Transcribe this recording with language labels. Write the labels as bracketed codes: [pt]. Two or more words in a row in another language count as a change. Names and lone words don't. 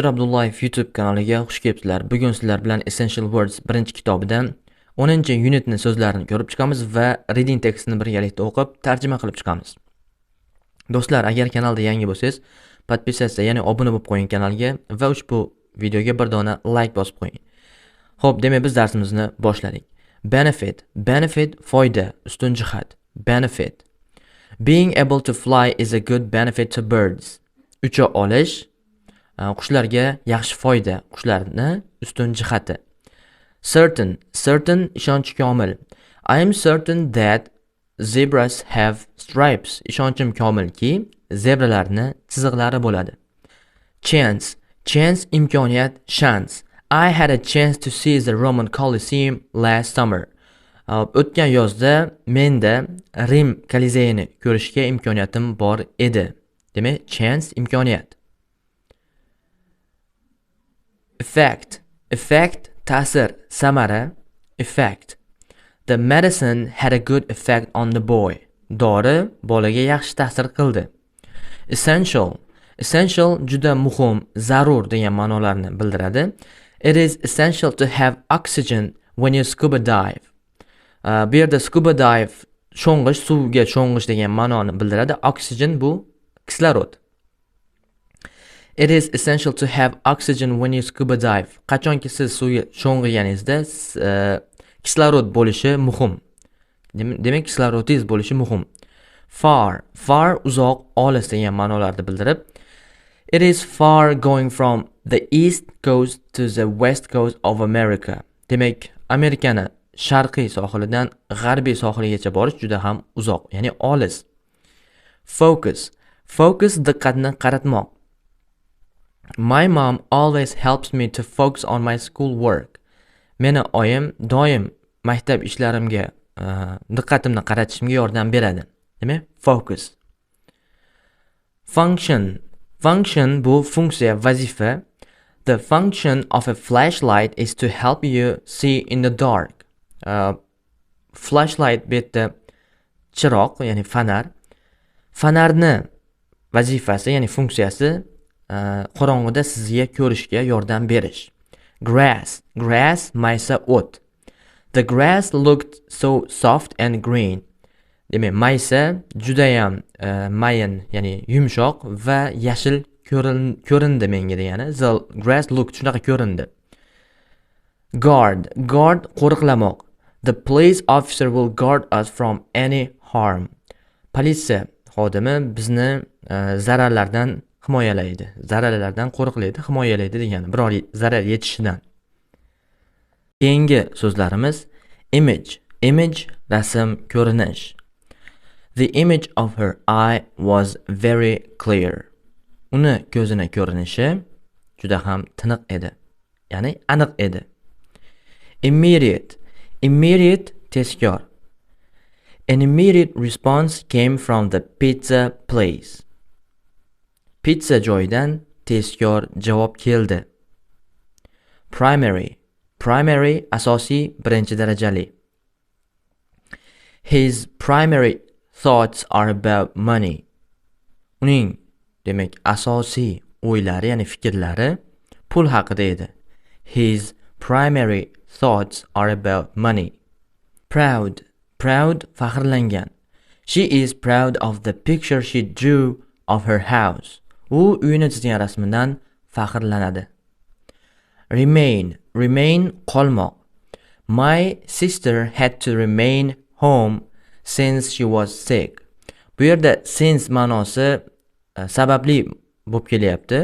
[uz] Abdullayev YouTube kanaliga xush kelibsizlar. Bugun sizlar bilan Essential Words birinchi kitobidan 10-unitni so'zlarni ko'rib chiqamiz va [en] reading textini [uz] birgalikda o'qib, tarjima qilib chiqamiz. Do'stlar, agar kanalda yangi bo'lsangiz, podpisatsiya, ya'ni obuna bo'lib qo'ying kanalga va ushbu videoga bir dona like bosib qo'ying. Xo'p, demak biz darsimizni boshladik. Benefit foyda, ustun jihat. [en] Benefit. Being able to fly is a good benefit to birds. [uz] Ucha olish qushlarga yaxshi foyda, qushlarni ustun jihati. Certain ishonch komil. [en] I am certain that zebras have stripes. [uz] Ishonchim komilki, zebralarni chiziqlari bo'ladi. Chance imkoniyat, [en] chance. I had a chance to see the Roman Colosseum last summer. [uz] O'tgan yozda menda Rim Kolizeyini ko'rishga imkoniyatim bor edi. Demak, chance imkoniyat. Effect ta'sir, samara, [en] effect. The medicine had a good effect on the boy. [uz] Dori bolaga yaxshi ta'sir qildi. Essential juda muhim, zarur degan ma'nolarni bildiradi. [en] It is essential to have oxygen when you scuba dive. [uz] Bu yerda [en] scuba dive [uz] sho'ng'ish, suvga sho'ng'ish degan ma'noni bildiradi. Oxygen bu kislorod. [en] It is essential to have oxygen when you scuba dive. [uz] Qachonki siz suvga sho'ng'iganingizda kislorod bo'lishi muhim. Demak, kislorodingiz bo'lishi muhim. Far uzoq, olis degan ma'nolarni bildirib, [en] it is far going from the east coast to the west coast of America. [uz] Demak, Amerikani sharqiy sohilidan g'arbiy sohiligacha borish juda ham uzoq, ya'ni olis. Focus diqqatni qaratmoq. [en] My mom always helps me to focus on my school work. [uz] Meni oyim doim maktab ishlarimga diqqatimni qaratishimga yordam beradi. Demak, focus. Function bu funksiya, vazifa. [en] The function of a flashlight is to help you see in the dark. [uz] Flashlight bu yerda chiroq, ya'ni fanar. Fanarni vazifasi, ya'ni funksiyasi qorong'uda sizga ko'rishga yordam berish. Grass maysa o't. [en] The grass looked so soft and green. [uz] Demak, maysa judayam mayin, ya'ni yumshoq va yashil ko'rindi menga degani. [en] The grass looked [uz] shunaqa ko'rindi. Guard qo'riqlamoq. [en] The police officer will guard us from any harm. [uz] Politsiya xodimi bizni zararlardan himoyalaydi. Zararlardan qo'riqlaydi, himoyalaydi degani, biror zarar yetishidan. Keyingi so'zlarimiz image rasm, ko'rinish. [en] The image of her eye was very clear. [uz] Uni ko'zini ko'rinishi juda ham tiniq edi, ya'ni aniq edi. Immediate tezkor. [en] An immediate response came from the pizza place. [uz] Pizza joyidan tezkor javob keldi. Primary asosiy, birinchi darajali. [en] His primary thoughts are about money. [uz] Uning demak asosiy o'ylari, ya'ni fikrlari pul haqida edi. [en] His primary thoughts are about money. [uz] Proud faxrlangan. [en] She is proud of the picture she drew of her house. [uz] U uyini chizgan rasmidan faxrlanadi. Remain qolmoq. [en] My sister had to remain home since she was sick. [uz] Bu yerda since ma'nosi sababli bo'lib kelyapti.